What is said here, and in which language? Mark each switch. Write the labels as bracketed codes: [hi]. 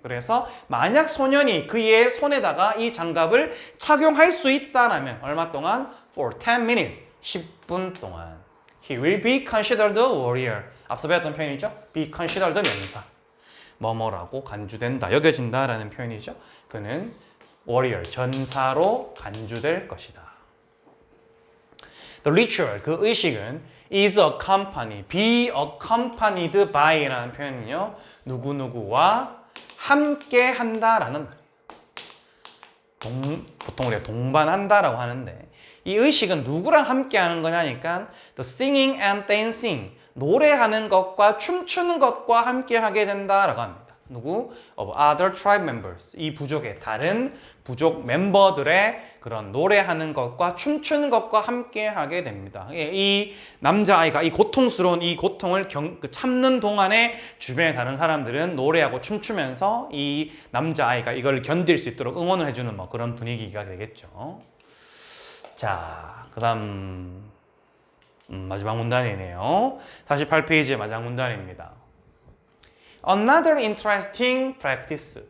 [ko] 그래서 만약 소년이 그의 손에다가 이 장갑을 착용할 수 있다라면 얼마 동안 [en] for 10 minutes [ko] 10분 동안 [en] he will be considered a warrior [ko] 앞서 배웠던 표현이죠. be considered 명사 뭐뭐라고 간주된다, 여겨진다라는 표현이죠. 그는 warrior, 전사로 간주될 것이다. The ritual, 그 의식은 is accompanied, be accompanied by라는 표현은요. 누구누구와 함께 한다라는 말이에요. 보통 우리가 동반한다라고 하는데 이 의식은 누구랑 함께 하는 거냐니까 [en] the singing and dancing [ko] 노래하는 것과 춤추는 것과 함께 하게 된다라고 합니다. 누구? [en] of other tribe members. [ko] 이 부족의 다른 부족 멤버들의 그런 노래하는 것과 춤추는 것과 함께 하게 됩니다. 이 남자아이가 이 고통스러운 이 고통을 참는 동안에 주변의 다른 사람들은 노래하고 춤추면서 이 남자아이가 이걸 견딜 수 있도록 응원을 해주는 뭐 그런 분위기가 되겠죠. 자, 그 다음 마지막 문단이네요. 48페이지의 마지막 문단입니다. [en] Another interesting practice.